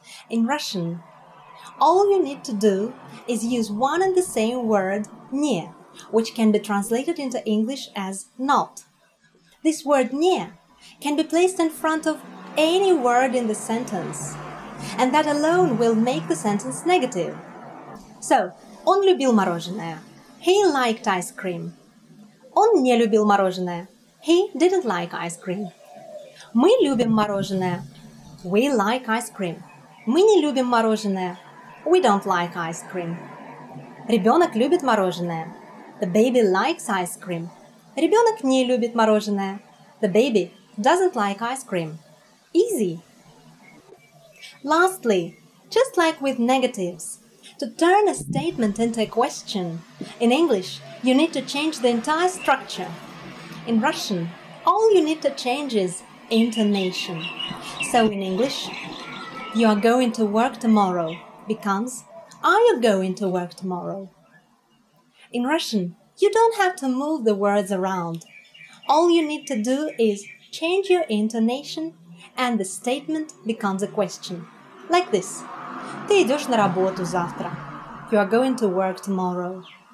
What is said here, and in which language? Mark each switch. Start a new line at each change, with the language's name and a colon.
English: In Russian, all you need to do is use one and the same word не, which can be translated into English as not. This word не can be placed in front of any word in the sentence, and that alone will make the sentence negative.
Russian: So, он любил мороженое.
English: He liked ice cream.
Russian: Он не любил мороженое.
English: He didn't like ice cream.
Russian: Мы любим мороженое.
English: We like ice cream.
Russian: Мы не любим мороженое.
English: We don't like ice cream.
Russian: Ребенок любит мороженое.
English: The baby likes ice cream.
Russian: Ребенок не любит мороженое.
English: The baby doesn't like ice cream. Easy. Lastly, just like with negatives, to turn a statement into a question, in English, you need to change the entire structure. In Russian, all you need to change is intonation. So in English, you are going to work tomorrow becomes are you going to work tomorrow? In Russian, you don't have to move the words around. All you need to do is change your intonation and the statement becomes a question. Like this.
Russian: Ты идешь на работу завтра.
English: You are going to work tomorrow.